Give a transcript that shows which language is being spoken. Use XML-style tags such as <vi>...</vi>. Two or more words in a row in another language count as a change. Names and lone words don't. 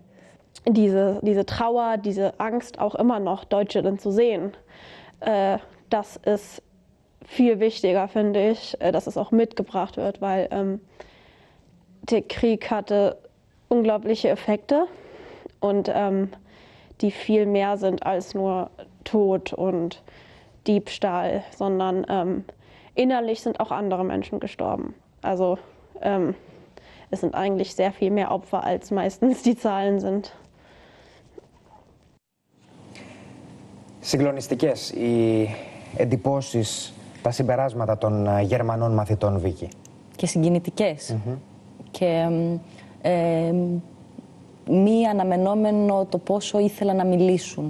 <de>Diese Trauer, diese Angst auch immer noch Deutsche dann zu sehen, das ist viel wichtiger, finde ich, dass es auch mitgebracht wird, weil der Krieg hatte unglaubliche Effekte und die viel mehr sind als nur Tod und Diebstahl, sondern innerlich sind auch andere Menschen gestorben. Also es sind eigentlich sehr viel mehr Opfer, als meistens die Zahlen sind.</de> <el>Συγκλονιστικές οι εντυπώσεις, τα συμπεράσματα των Γερμανών μαθητών, Βίκη. Και συγκινητικές. Και μη αναμενόμενο το πόσο ήθελαν να μιλήσουν.</el>